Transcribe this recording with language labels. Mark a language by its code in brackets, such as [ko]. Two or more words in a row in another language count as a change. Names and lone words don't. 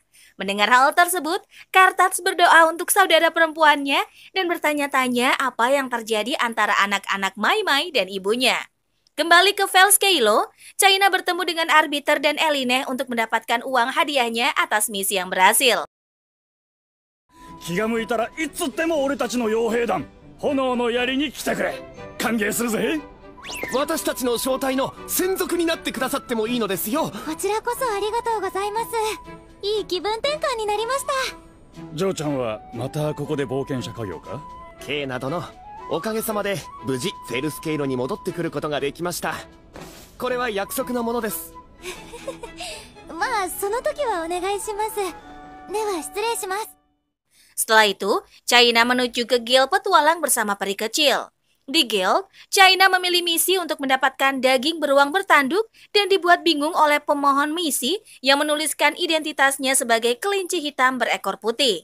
[id] Mendengar hal tersebut, Kartats berdoa untuk saudara perempuannya dan bertanya-tanya apa yang terjadi antara anak-anak Mai Mai dan ibunya. Kembali ke Felskeilo, China bertemu dengan Arbiter dan Eline untuk mendapatkan uang hadiahnya atas misi yang berhasil. [ja] 気が向いたらいつでも俺たちの傭兵団炎の槍に来てくれ。歓迎するぜ。私たちの正体の専属になってくださってもいいのですよ。こちらこそありがとうございます。いい気分転換になりました。ジョーちゃんはまたここで冒険者家業か？ケーナ殿、おかげさまで無事フェルスケイロに戻ってくることができました。これは約束のものです。まあその時はお願いします。では失礼します。 [id] Setelah itu, China menuju ke guild petualang bersama peri kecil. Di guild, China memilih misi untuk mendapatkan daging beruang bertanduk dan dibuat bingung oleh pemohon misi yang menuliskan identitasnya sebagai kelinci hitam berekor putih.